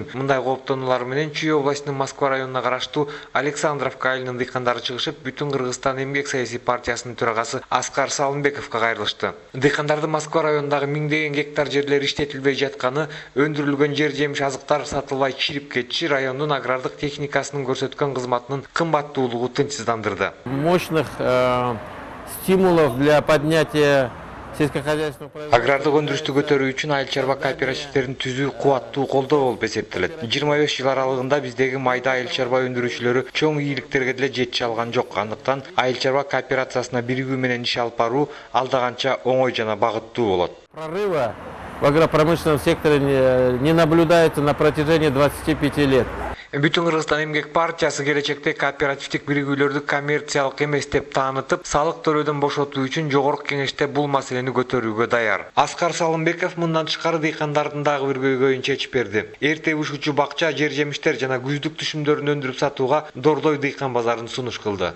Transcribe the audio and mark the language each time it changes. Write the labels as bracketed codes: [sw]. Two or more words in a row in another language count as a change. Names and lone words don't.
[ky] Мындай кооптонуулар менен Чүй областынын Москва районуна караштуу Александровка айылынын дыйкандары чыгышып, бүтүн Кыргызстан эмгек саясий партиясынын төрагасы Аскар Салымбековго кайрылышты. Дыйкандарды Москва районундагы миңдеген гектар жерлер иштетилбей жатканы, өндүрүлгөн жер жемиш азыктар сатылбай чирип кетиши райондун агрардык техникасынын көрсөткөн кызматынын кымбаттуулугу тынчсыздандырды. [ru] Мощных стимулов для поднятия сельскохозяйственного производства. [ky] Агрардык өндүрүштү көтөрүү үчүн айыл чарба кооперативдерин түзүү кубаттуу колдоо болуп эсептелет. 25 жыл аралыгында биздеги майда айыл чарба өндүрүүчүлөрү чоң ийгиликтерге деле жетише алган жок. Андыктан айыл чарба кооперациясына биригүү менен иш алып баруу алда канча оңой жана багыттуу болот. [ru] Прорыва в агропромышленном секторе не наблюдается на протяжении 25 лет. [ky] Бүтүн Кыргызстан эмгек партиясы келечекте кооперативдик биригүүлөрдү коммерциялык эмес деп таанытып, салык төлөөдөн бошотуу үчүн жогорку кеңеште бул маселени көтөрүүгө даяр. Аскар Салымбеков мындан тышкары дыйкандардын дагы бир көйгөйүн чечип берди. Эрте ушучу бакча, жер жемиштер жана күздүк түшүмдөрүн өндүрүп сатууга Дордой дыйкан базарын сунуш кылды.